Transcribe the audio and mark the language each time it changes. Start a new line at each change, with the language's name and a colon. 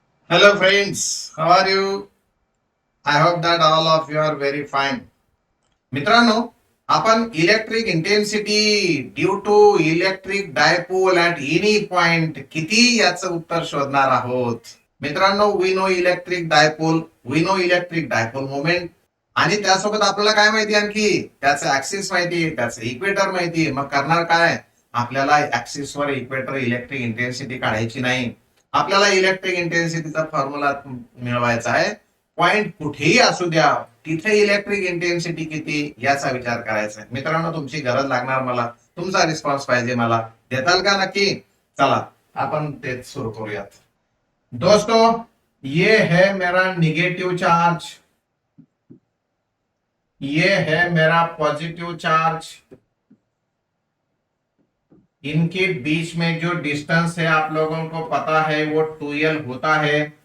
English: Hello friends, how are you? I hope that all of you are very fine.
Marathi: मित्रांनो, आपण electric intensity due to electric dipole at any point किती याचं उत्तर शोधणार आहोत. मित्रांनो,
English: we know
Marathi: electric dipole moment आणि त्यासोबत आपल्याला काय माहिती आणखी त्याचं ऍक्सिस माहिती, त्याचं इक्वेटर माहिती. मग करणार काय, आपल्याला ऍक्सिसवर इक्वेटर इलेक्ट्रिक इंटेन्सिटी काढायची नाही. आपल्याला इलेक्ट्रिक इंटेन्सिटीचा फॉर्म्युला मिळवायचा आहे. पॉइंट कुठेही असू द्या, तिथे इलेक्ट्रिक इंटेन्सिटी किती याचा विचार करायचा आहे. मित्रांनो, तुमची गरज लागणार मला, तुमचा रिस्पॉन्स पाहिजे मला. देताल का नक्की? चला आपण तेच सुरू करूयात.
Hindi: दोस्तों, ये है मेरा निगेटिव चार्ज, ये है मेरा पॉजिटिव चार्ज. इनके बीच में जो डिस्टेंस है आप लोगों को पता है वो 2l होता है.